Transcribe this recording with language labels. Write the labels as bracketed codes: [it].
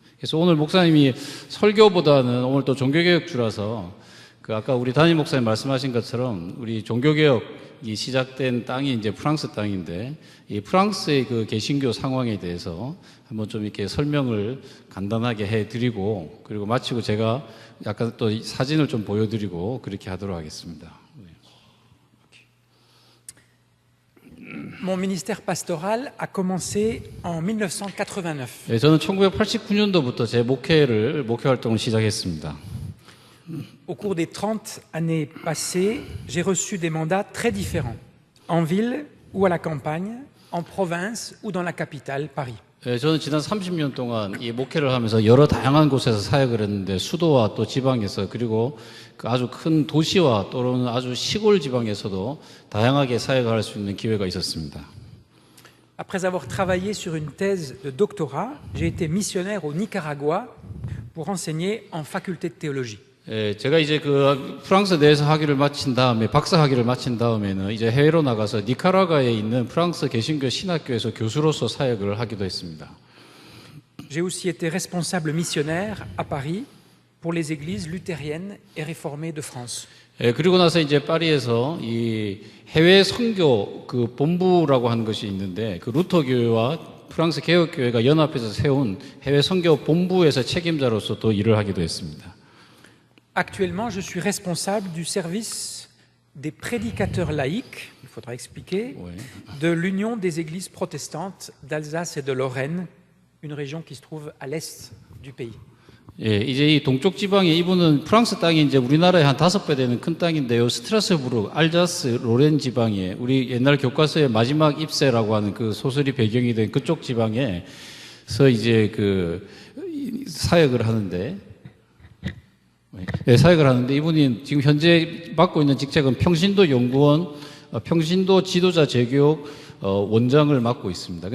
[ko] 그래서 오늘 목사님이 설교보다는 오늘 또 종교개혁주라서 아까 우리 담임 목사님 말씀하신 것처럼 우리 종교개혁이 시작된 땅이 이제 프랑스 땅인데 이 프랑스의 그 개신교 상황에 대해서 한번 좀 이렇게 설명을 간단하게 해드리고 그리고 마치고 제가 약간 또 사진을 좀 보여드리고 그렇게 하도록 하겠습니다. [fr] Mon ministère pastoral a commencé en 1989. [ko] 네, 저는 1989년도부터 제 목회 활동을 시작했습니다. [fr] Au cours des 30 années passées, j'ai reçu des mandats très différents, en ville ou à la campagne, en province ou dans la capitale, Paris. [ko] 네, 저는 지난 30년 동안 이 목회를 하면서 여러 다양한 곳에서 사역을 했는데 수도와 또 지방에서 그리고 그 아주 큰 도시와 또는 아주 시골 지방에서도 다양하게 사역을 할 수 있는 기회가 있었습니다. [fr] Après avoir travaillé sur une thèse de doctorat, j'ai été missionnaire au Nicaragua pour enseigner en faculté de théologie. [ko] 예, 제가 이제 그 프랑스 내에서 학위를 마친 다음에 박사 학위를 마친 다음에는 이제 해외로 나가서 니카라과에 있는 프랑스 개신교 신학교에서 교수로서 사역을 하기도 했습니다. [fr] J'ai aussi été responsable missionnaire à Paris pour les églises luthériennes et réformées de France. [ko] 예, 그리고 나서 이제 파리에서 이 해외 선교 그 본부라고 하는 것이 있는데 그 루터 교회와 프랑스 개혁 교회가 연합해서 세운 해외 선교 본부에서 책임자로서 또 일을 하기도 했습니다. [fr] Actuellement, je suis responsable du service des prédicateurs laïcs, il faudra expliquer, Oui. de l'Union des églises protestantes d'Alsace et de Lorraine, une région qui se trouve à l'est du pays. [ko] 예, 이제 이 동쪽 지방에 이분은 프랑스 땅이 이제 우리나라의 한 5배 되는 큰 땅인데요. 스트라스부르, 알자스, 로렌 지방에 우리 옛날 교과서의 마지막 입세라고 하는 그 소설이 배경이 된 그쪽 지방에서 이제 그 사역을 하는데 네, 사역을 하는데 이분이 지금 현재 맡고 있는 직책은 평신도 연구원, 평신도 지도자 재교육 원장을 맡고 있습니다.